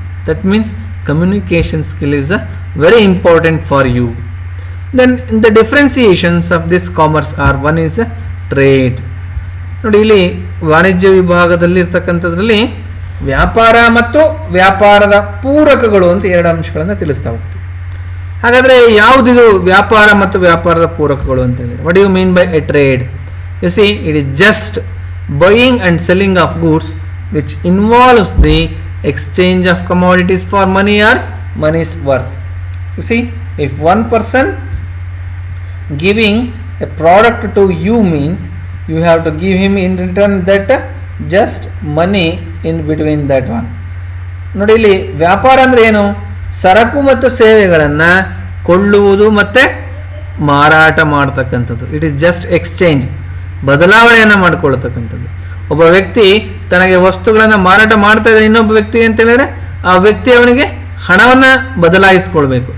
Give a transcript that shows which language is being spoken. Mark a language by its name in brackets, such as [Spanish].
[English] That means communication skill is very important for you. Then the differentiations of this commerce are, one is trade. [Kannada] ನೋಡಿ, ಇಲ್ಲಿ ವಾಣಿಜ್ಯ ವಿಭಾಗದಲ್ಲಿ ಇರ್ತಕ್ಕಂಥದ್ರಲ್ಲಿ ವ್ಯಾಪಾರ ಮತ್ತು ವ್ಯಾಪಾರದ ಪೂರಕಗಳು ಅಂತ 2 ಅಂಶಗಳನ್ನು ತಿಳಿಸ್ತಾ ಹೋಗ್ತೀವಿ. ಹಾಗಾದರೆ ಯಾವುದಿದು ವ್ಯಾಪಾರ ಮತ್ತು ವ್ಯಾಪಾರದ ಪೂರಕಗಳು ಅಂತ ಹೇಳಿದ್ರೆ, [English] What you mean by a trade? You see, it is just buying and selling of goods which involves the exchange of commodities for money or money's worth. You see, if one person giving a product to you means you have to give him in return that just money in between that one. [Kannada] ನೋಡಿ, ಇಲ್ಲಿ ವ್ಯಾಪಾರ ಅಂದರೆ ಏನು? ಸರಕು ಮತ್ತು ಸೇವೆಗಳನ್ನು ಕೊಳ್ಳುವುದು ಮತ್ತು ಮಾರಾಟ ಮಾಡ್ತಕ್ಕಂಥದ್ದು. [English] it is just exchange, [Kannada] ಬದಲಾವಣೆಯನ್ನು ಮಾಡಿಕೊಳ್ಳತಕ್ಕಂಥದ್ದು. ಒಬ್ಬ ವ್ಯಕ್ತಿ ತನಗೆ ವಸ್ತುಗಳನ್ನು ಮಾರಾಟ ಮಾಡ್ತಾ ಇದ್ದ ಇನ್ನೊಬ್ಬ ವ್ಯಕ್ತಿ ಅಂತ ಹೇಳಿದ್ರೆ, ಆ ವ್ಯಕ್ತಿ ಅವನಿಗೆ ಹಣವನ್ನು ಬದಲಾಯಿಸ್ಕೊಳ್ಬೇಕು.